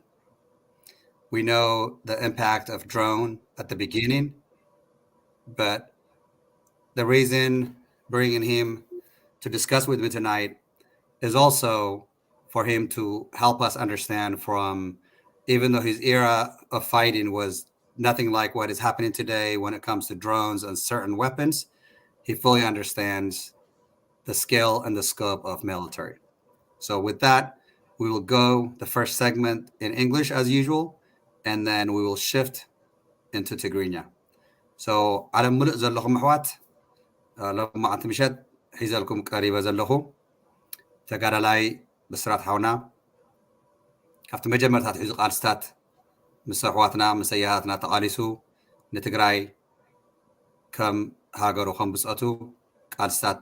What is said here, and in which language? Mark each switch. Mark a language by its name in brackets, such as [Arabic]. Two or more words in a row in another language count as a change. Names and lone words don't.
[English] We know the impact of drone at the beginning, but the reason bringing him to discuss with me tonight is also for him to help us understand from, even though his era of fighting was nothing like what is happening today when it comes to drones and certain weapons, he fully understands the scale and the scope of military. So with that, we will go the first segment in English as usual, and then we will shift into Tigrinya. [Tigrinya] So [Arabic] على ملء [Tigrinya] ዘለኹም ኣሕዋት ሎማዓንቲ ምሸት ሒዘልኩም ቀሪበ ዘለኹ ተጋዳላይ ብስራት ሓውና ካብቲ መጀመርታት ሒዙ ቃልስታት ምስ ኣሕዋትና ምስ ኣያሃትና ተቃሊሱ ንትግራይ ከም ሃገሩ ከም ብፅአቱ ቃልስታት